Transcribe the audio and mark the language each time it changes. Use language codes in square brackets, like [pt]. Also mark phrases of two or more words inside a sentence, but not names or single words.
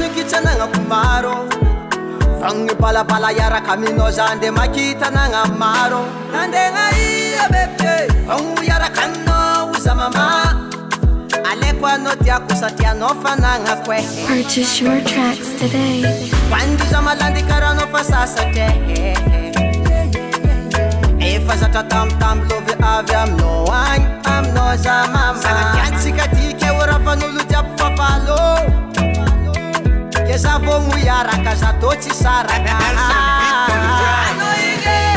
[mg] tsanagnaky maro Fagny balabala iaraka aminao za nde makita nagna maro Nandegna ia bebe Fagny iaraka aminao za mama Aleko anao tiako satria anao fanagnako e [en] Purchase your tracks today. [mg] Quando za malandy karaha anao fa sasatra Efa zatra tambitamby lovy avy aminao agny Aminao za mama Sagatiantsika tiky eo ravan'olo jiaby fafalo Ke za vao mo iaraka za tô tsy saraka Anao ige